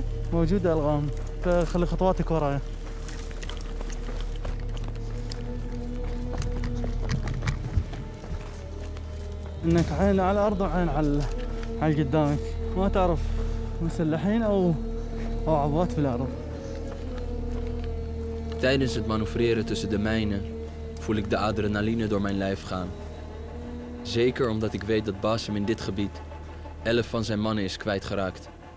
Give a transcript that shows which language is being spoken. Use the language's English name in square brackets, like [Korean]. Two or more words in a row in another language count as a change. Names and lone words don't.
[Arabic] موجودة ألغام فخلي خطواتك ورايا. انك عين على الارض وعين على قدامك ما تعرف مسلحين او عبوات في الارض. [Dutch] Tijdens het manoeuvreren tussen de mijnen voel ik de adrenaline door mijn lijf gaan. Zeker omdat ik weet dat Bassem in dit gebied 11 van zijn mannen is kwijtgeraakt.